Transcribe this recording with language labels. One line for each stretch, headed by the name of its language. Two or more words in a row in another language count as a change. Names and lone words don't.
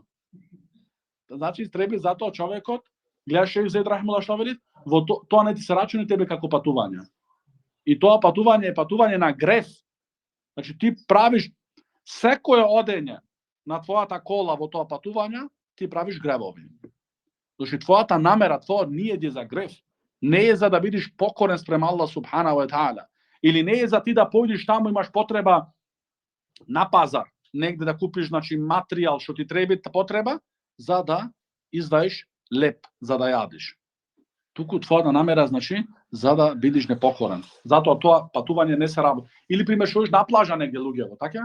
Macedonian: Значи, треби затоа човекот, гледаш Шејх Зеид Рахимуллах што вели, во тоа не ти се рачуни тебе како патување. И тоа патување е патување на греф. Значи, ти правиш секое одење на твојата кола во тоа патување, ти правиш гревови. Значи, твојата намера, твојот нијет е за греф. Не е за да бидеш покорен спрема
Arabic: الله سبحانه وتعالى.
Macedonian: Или не е за ти да појдеш таму, имаш потреба на пазар, негде да купиш, значи, материјал што ти потреба, за да изваиш леп, за да јадиш. Туку твојата намера, значи, за да бидеш непокорен. Затоа тоа патување не се работи. Или пример што на плажа негде луѓево, така?